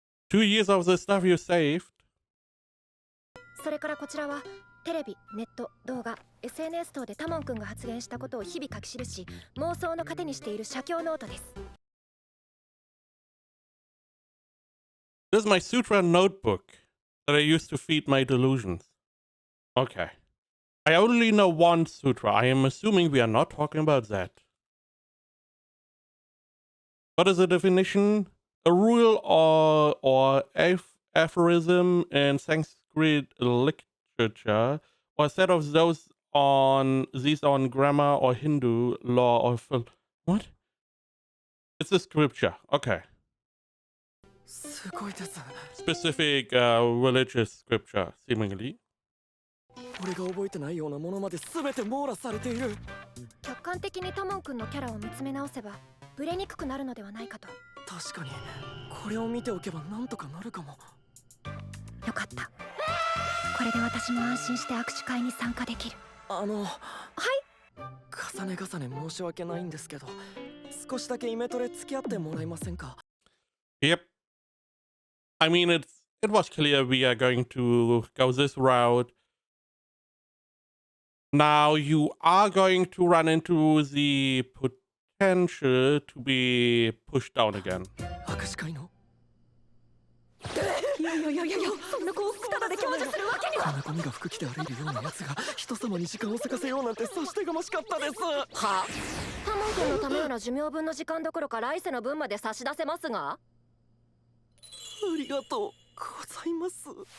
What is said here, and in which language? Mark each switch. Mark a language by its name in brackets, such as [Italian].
[English] 2 years of the stuff you saved? [Japanese] それからこちらはテレビ、ネット、動画、SNS 等でタモン君が発言したことを日々書き記し、妄想の糧にしている写経ノートです。 [English] This is my sutra notebook that I used to feed my delusions. Okay. I only know one sutra. I am assuming we are not talking about that. What is the definition? A rule or aphorism in Sanskrit literature, or a set of these on grammar or Hindu law or what? It's a scripture. Okay. [Japanese] すごいです。 [English] Specific religious scripture, seemingly. [Japanese] 俺が覚えてないようなものまで全て網羅されている。客観的にタモン君のキャラを見つめ直せばブレにくくなるのではないかと。確かにこれを見ておけばなんとかなるかも。よかった。これで私も安心して握手会に参加できる。はい。重ね重ね申し訳ないんですけど、少しだけイメトレ付き合ってもらえませんか？ [English] Yep. I mean, it was clear we are going to go this route. Now you are going to run into the potential to be pushed down again. [Japanese] 握手会の？いや、そんな幸福ただで享受するわけには。こんなゴミが服着て歩いるようなやつが人様に時間をせかせようなんてさしてがましかったです。は？タモン君のためなら寿命分の時間どころか来世の分まで差し出せますが。ありがとうございます。